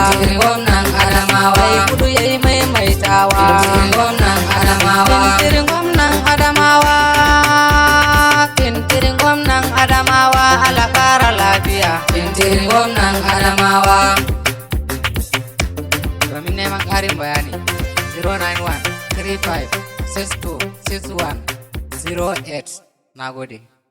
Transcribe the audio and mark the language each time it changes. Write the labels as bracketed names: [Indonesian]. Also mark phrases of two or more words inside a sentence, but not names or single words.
[Hausa] Tintirin gwamnan Adamawa. Mai kudu ya yi maimaitawa. Tintirin gwamnan Adamawa. Tintirin gwamnan Adamawa. Tintirin gwamnan Adamawa. Allah ƙara lafiya. Tintirin gwamnan Adamawa. Domin neman ƙarin bayani, [English] zero nine one three five six two six one zero eight. [Hausa] Na gode.